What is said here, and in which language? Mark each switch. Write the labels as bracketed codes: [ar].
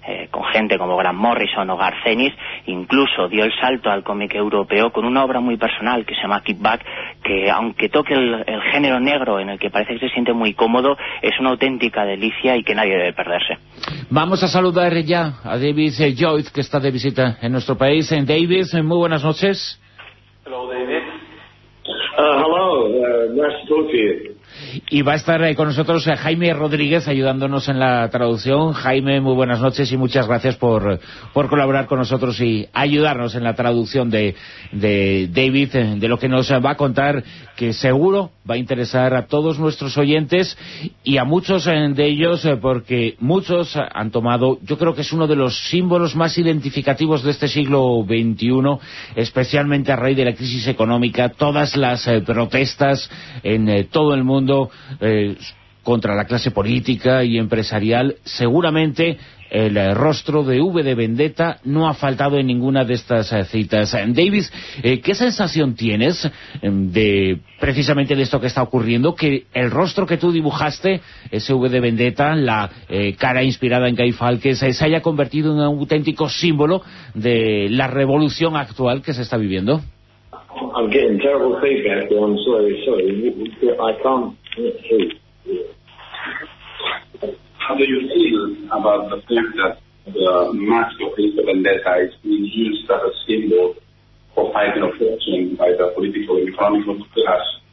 [es] con gente como Grant Morrison o Garth Ennis, incluso dio el salto al cómic europeo con una obra muy personal que se llama Keep Back, que aunque toque el género negro en el que parece que se siente muy cómodo, es una auténtica delicia y que nadie debe perderse. Vamos a saludar ya a David Lloyd, que está de visita en nuestro país. David, muy buenas noches. [en] Hello, David. Hello, nice to talk to you. [es] Y va a estar con nosotros Jaime Rodríguez ayudándonos en la traducción. Jaime, muy buenas noches y muchas gracias por colaborar con nosotros y ayudarnos en la traducción de David, de lo que nos va a contar, que seguro va a interesar a todos nuestros oyentes y a muchos de ellos, porque muchos han tomado, yo creo que es uno de los símbolos más identificativos de este siglo XXI, especialmente a raíz de la crisis económica, todas las protestas en todo el mundo contra la clase política y empresarial. Seguramente el rostro de V de Vendetta no ha faltado en ninguna de estas citas. David, ¿qué sensación tienes de precisamente de esto que está ocurriendo? Que el rostro que tú dibujaste, ese V de Vendetta, la cara inspirada en Guy Fawkes, se haya convertido en un auténtico símbolo de la revolución actual que se está viviendo. [en] I'm getting terrible feedback, I'm sorry. I can't hear. How do you feel about the fact that the mask of Hitler Vendetta is being used as a symbol for fighting a fortune by the political and economic class?